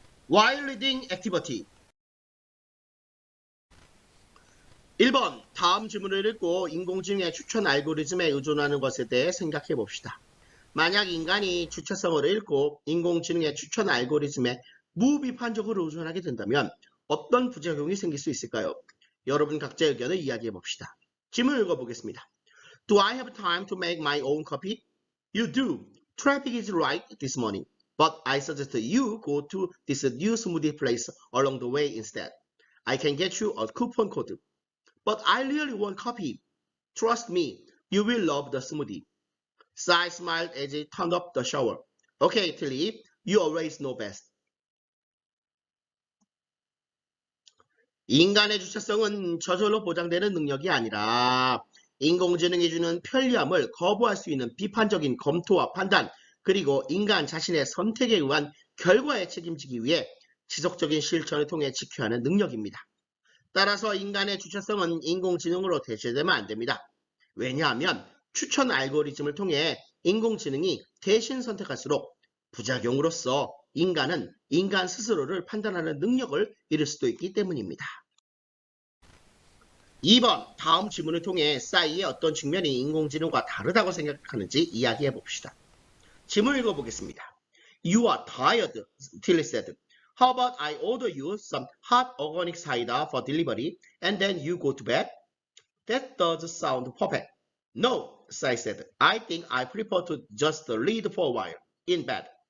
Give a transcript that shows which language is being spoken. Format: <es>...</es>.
<en>While reading activity</en> <ko>1번, 다음 질문을 읽고 인공지능의 추천 알고리즘에 의존하는 것에 대해 생각해 봅시다. 만약 인간이 주체성을 잃고 인공지능의 추천 알고리즘에 무비판적으로 의존하게 된다면 어떤 부작용이 생길 수 있을까요? 여러분 각자의 의견을 이야기해 봅시다. 질문 읽어보겠습니다.</ko> <en>Do I have time to make my own coffee? You do. Traffic is right this morning. But I suggest you go to this new smoothie place along the way instead. I can get you a coupon code. But I really want coffee. Trust me, you will love the smoothie. Sai smiled as he turned up the shower. Okay, Tilly, you always know best.</en> <ko>인간의 주체성은 저절로 보장되는 능력이 아니라 인공지능이 주는 편리함을 거부할 수 있는 비판적인 검토와 판단, 그리고 인간 자신의 선택에 의한 결과에 책임지기 위해 지속적인 실천을 통해 지켜야 하는 능력입니다. 따라서 인간의 주체성은 인공지능으로 대체되면 안 됩니다. 왜냐하면 추천 알고리즘을 통해 인공지능이 대신 선택할수록 부작용으로서 인간은 인간 스스로를 판단하는 능력을 잃을 수도 있기 때문입니다. 2번, 다음 질문을 통해 싸이의 어떤 측면이 인공지능과 다르다고 생각하는지 이야기해 봅시다. 질문 읽어보겠습니다.</ko> <en>You are tired, Tilly said. How about I order you some hot organic cider for delivery and then you go to bed? That does sound perfect. No, Sai said. I think I prefer to just read for a while in bed.</en>